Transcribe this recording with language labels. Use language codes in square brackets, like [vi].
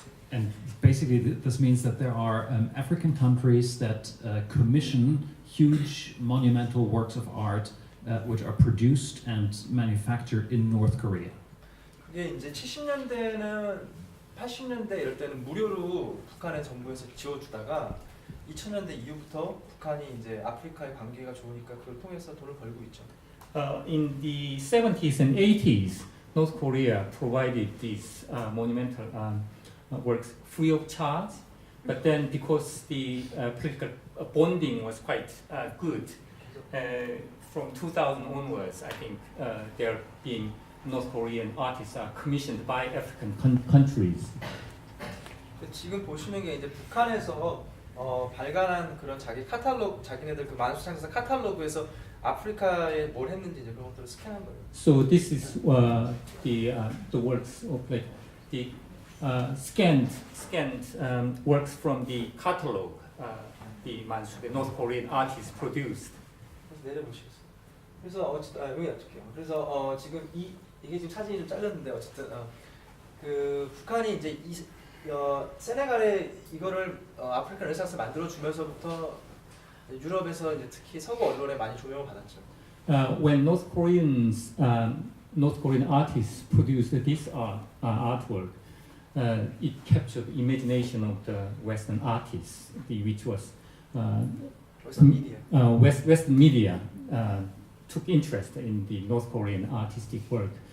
[en] And basically this means that there are African countries that commission huge monumental works of art which are produced and manufactured in North Korea. [ko] 그게 이제 70년대는 80년대 이럴 때는 무료로 북한의 정부에서 지어주다가 2000년대 이후부터 북한이 이제 아프리카의 관계가 좋으니까 그걸 통해서 돈을 벌고 있죠. [en] In the 70s and 80s, North Korea provided these monumental works free of charge, but then because the political bonding was quite good, from 2000 onwards, I think they're being North Korean artists are commissioned by African countries. [ko] 지금 보시는 게 이제 북한에서 발간한 그런 자기 카탈로그, 자기네들 그 만수창작사 카탈로그에서 아프리카에 뭘 했는지 이제 그런 것들을 스캔한 거예요. [en] So this is the works of like the scanned works from the catalog the North Korean artists produced. [ko] 내려보시겠어요. 그래서 어쨌든 여기 어떻게요? 그래서 지금 이게 지금 사진이 좀 잘렸는데 어쨌든 그 북한이 이제 세네갈에 이거를 아프리카 르네상스 만들어 주면서부터 유럽에서 이제 특히 서구 언론에 많이 조명을 받았죠. [en] When North Korean artists produced this artwork, it captured the imagination of the Western artists, which was [ko] 그래서 미디어. [en] Western media took interest in the North Korean artistic work.